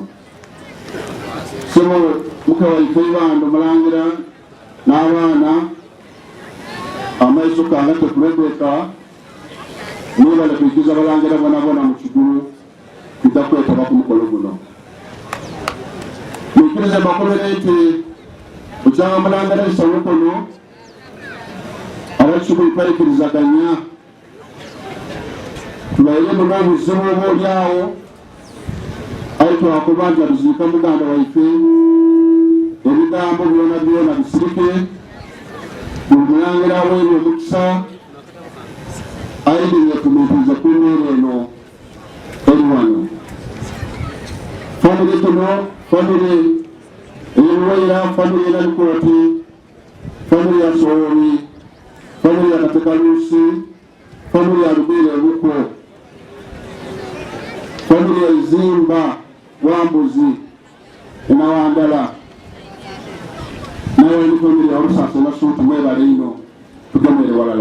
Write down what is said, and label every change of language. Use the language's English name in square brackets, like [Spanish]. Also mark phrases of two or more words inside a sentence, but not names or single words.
[Soga] Sebo muka waife bando Omulangira n'abaana amaiso kanga tekulegeka mwebale kuikiza Abalangira bonabona mu Kigulu tudakwetaba ku mukolo guno. Mwikirize bakolere nti Okyanga Omulangira isabo kono abakigulu twaikirizaganya tubaire mu n'obuzibu oboolyawo aye twakuba nti atuziika muganda waife ebigambo byona byona bisirike buli Mulangira aweerya omukisa ayinire tumituuze ku mmeeri eno eri wano. Famire tuno famire ey'Oluwaira, famire y'Enalikooti, famire ya Soori, famire ya Katekaluusi, famire ya Lubiri Ebuko, famire ya Izimba, Wambuzi, Enawandala, nawe ni famire ya Olusaso Nasuuti mwebale ino tugemere walala.